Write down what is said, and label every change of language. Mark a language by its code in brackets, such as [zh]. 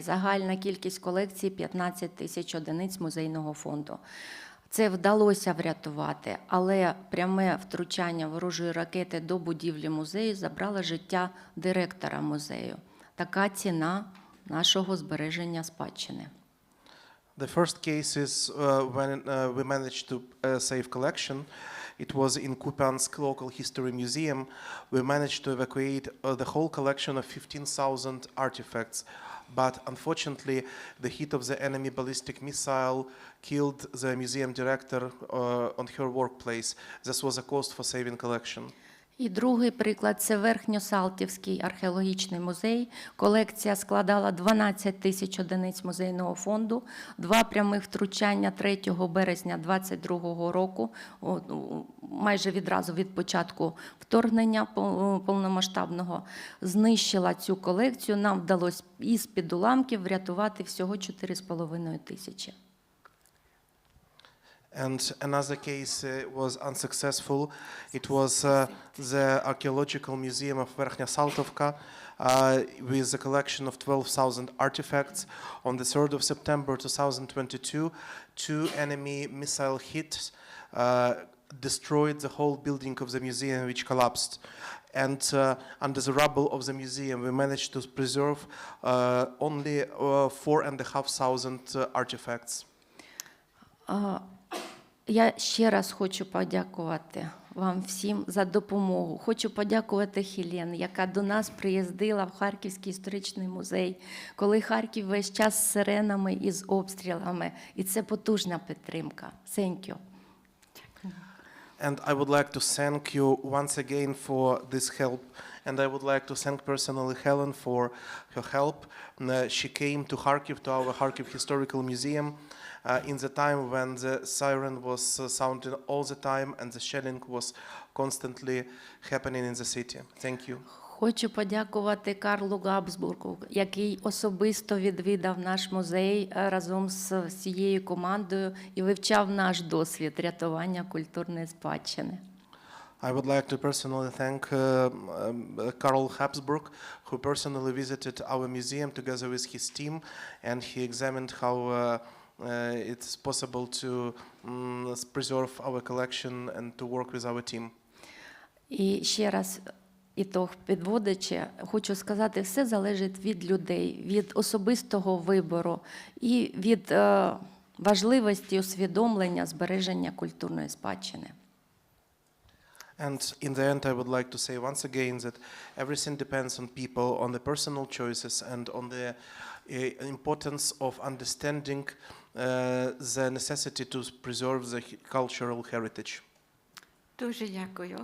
[uk] Загальна кількість колекції – 15 тисяч одиниць музейного фонду. Це вдалося врятувати, але пряме втручання ворожої ракети до будівлі музею забрало життя директора музею. Така ціна нашого збереження спадщини. [en] The first case is when we managed to save collection. It was in Kupiansk Local History Museum. We managed to evacuate the whole collection of 15,000 artifacts. But unfortunately, the hit of the enemy ballistic missile killed the museum director on her workplace. This was a cost for saving collection. [uk] І другий приклад – це Верхньосалтівський археологічний музей. Колекція складала 12 тисяч одиниць музейного фонду. Два прямих втручання 3 березня 2022 року, майже відразу від початку вторгнення повномасштабного, знищила цю колекцію. Нам вдалося із-під уламків врятувати всього 4,5 тисячі. [en] And another case was unsuccessful. It was the Archaeological Museum of Verkhnya Saltovka with a collection of 12,000 artifacts. On the 3rd of September 2022, two enemy missile hits destroyed the whole building of the museum, which collapsed. And under the rubble of the museum, we managed to preserve only 4,500 artifacts. [uk] Я ще раз хочу подякувати вам всім за допомогу. Хочу подякувати Хелен, яка до нас приїздила в Харківський історичний музей, коли Харків весь час з сиренами і з обстрілами. І це потужна підтримка. [en] Thank you. And I would like to thank you once again for this help. And I would like to thank personally Helen for her help. She came to Kharkiv, to our Kharkiv Historical Museum, in the time when the siren was sounding all the time and the shelling was constantly happening in the city. Thank you. [uk] Хочу подякувати Карлу Габсбургу, який особисто відвідав наш музей разом з всією командою і вивчав наш досвід рятування культурної спадщини. [en] I would like to personally thank Karl Habsburg, who personally visited our museum together with his team, and he examined how it's possible to preserve our collection and to work with our team. [uk] І ще раз, ітог підводячи, хочу сказати, все залежить від людей, від особистого вибору і від важливості усвідомлення збереження культурної спадщини. [en] And in the end, I would like to say once again that everything depends on people, on the personal choices, and on the importance of understanding the necessity to preserve the cultural heritage. [uk] Дуже дякую.